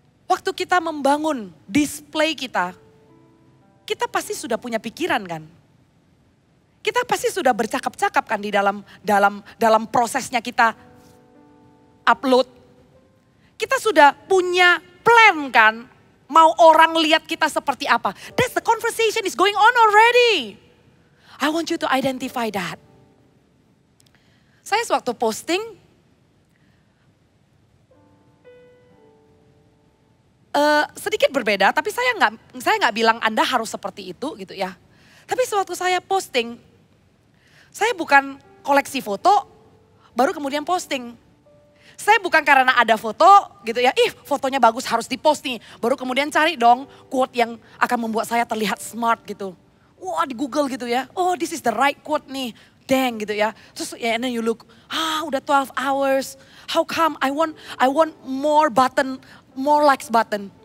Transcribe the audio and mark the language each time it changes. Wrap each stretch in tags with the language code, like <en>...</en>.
<id>Waktu kita membangun display kita pasti sudah punya pikiran kan? Kita pasti sudah bercakap-cakap kan di dalam prosesnya kita upload. Kita sudah punya plan kan? Mau orang lihat kita seperti apa.</id> <en>That's the conversation is going on already. I want you to identify that.</en> <id>Saya sewaktu posting, sedikit berbeda, tapi saya nggak bilang Anda harus seperti itu gitu ya. Tapi sewaktu saya posting, saya bukan koleksi foto, baru kemudian posting. Saya bukan karena ada foto gitu ya, fotonya bagus harus dipost nih. Baru kemudian cari dong quote yang akan membuat saya terlihat smart gitu. Wah di Google gitu ya,</id> <en>oh this is the right quote</en> <id>nih. Dang gitu ya. Terus ya</id> <en>and then you look,</en> <id>udah</id> <en>12 hours. How come I want more button, more likes button.</en>